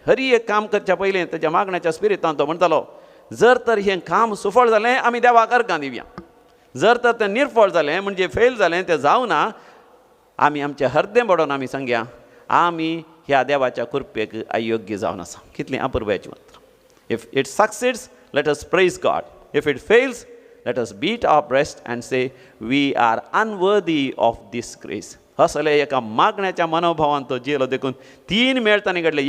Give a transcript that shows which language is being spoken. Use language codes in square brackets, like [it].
[kok] हर एक काम करच्या पयलीं तेच्या मागण्याच्या स्पिरितान तो म्हणटालो, जर तर हें काम सुफळ जालें आमी देवाक अर्गां दिवया. जर तर तें निर्फळ जालें म्हणजे फेल जालें, तें जावना, आमी आमचें हृदय बडोवन आमी सांगया आमी ह्या देवाच्या कृपेक अयोग्य जावन आसा. कितलीं अपुर्बाची मात्र. [en] If it succeeds let us praise God. If it fails, let us beat our breast and say we are unworthy of this grace. [kok] असले एका मागण्याच्या मनोभावान तो जियेलो देखून 3 मेळ तांणी घडले.